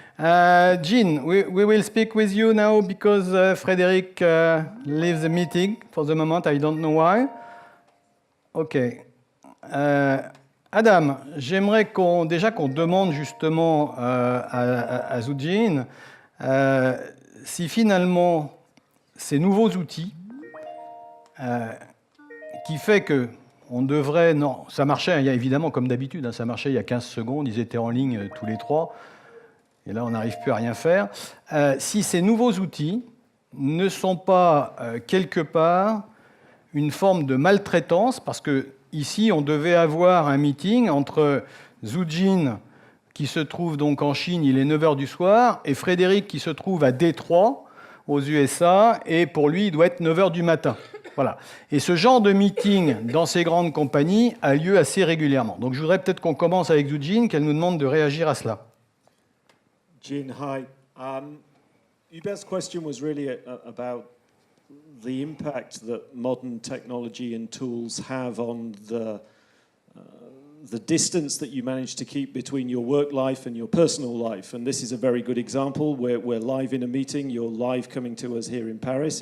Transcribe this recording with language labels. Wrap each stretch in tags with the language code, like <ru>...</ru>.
<en>Jean, we will speak with you now because Frédéric leaves the meeting for the moment. I don't know why. Okay.</en> <fr>Adam, j'aimerais qu'on demande justement à Zujin si finalement ces nouveaux outils qui fait que on devrait... Non, ça marchait, il y a évidemment comme d'habitude, ça marchait il y a 15 secondes, ils étaient en ligne tous les trois, et là on n'arrive plus à rien faire. Si ces nouveaux outils ne sont pas quelque part une forme de maltraitance, parce que ici on devait avoir un meeting entre Zhu Jin, qui se trouve donc en Chine, il est 9h du soir, et Frédéric qui se trouve à Détroit, aux USA, et pour lui, il doit être 9h du matin. Voilà. Et ce genre de meeting dans ces grandes compagnies a lieu assez régulièrement. Donc je voudrais peut-être qu'on commence avec Zhu Jin, qu'elle nous demande de réagir à cela.</fr> <en>Jin, hi. Hubert's question was really about the impact that modern technology and tools have on the distance that you manage to keep between your work life and your personal life. And this is a very good example. We're live in a meeting. You're live coming to us here in Paris.</en>